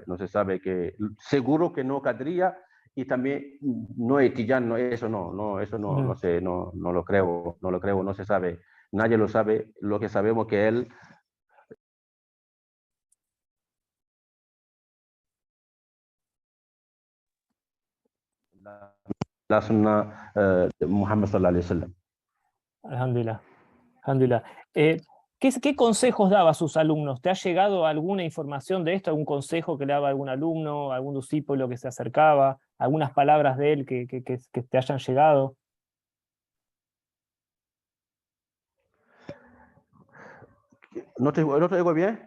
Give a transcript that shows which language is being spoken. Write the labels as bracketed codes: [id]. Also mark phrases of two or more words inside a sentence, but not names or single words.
[es] No se sabe que, seguro que no Qadría y también no es Tiján, eso no sé, no lo creo, no se sabe. Nadie lo sabe. Lo que sabemos que él la sunna de Muhammad [ar] صلى الله عليه وسلم. الحمد لله. الحمد لله. [es] ¿Qué consejos daba a sus alumnos? ¿Te ha llegado alguna información de esto? ¿Algún consejo que le daba a algún alumno, algún discípulo que se acercaba? ¿Algunas palabras de él que te hayan llegado? ¿No te digo bien?